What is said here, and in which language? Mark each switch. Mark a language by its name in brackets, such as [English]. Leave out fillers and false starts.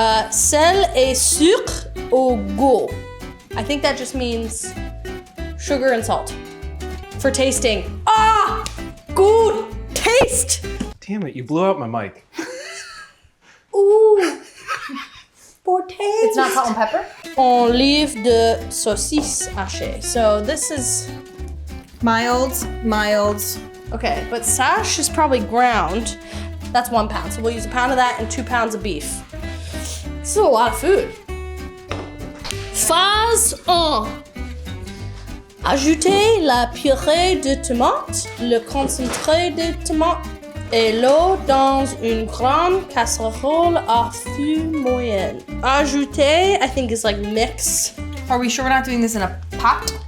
[French] Sel et sucre au goût. [English] I think that just means sugar and salt for tasting. Ah, good taste. Damn it, you blew out my mic. Ooh, for taste. It's not salt and pepper? [French] Olive de saucisse hachée. [English] So this is Mild. okay, but sash is probably ground. That's 1 pound. So we'll use 1 pound of that and 2 pounds of beef. This is a lot of food. Phase 1. [French] Ajoutez la purée de tomate, le concentré de tomate et l'eau dans une grande casserole à feu moyen. [English] Ajoutez, I think is like mix. Are we sure we're not doing this in a pot?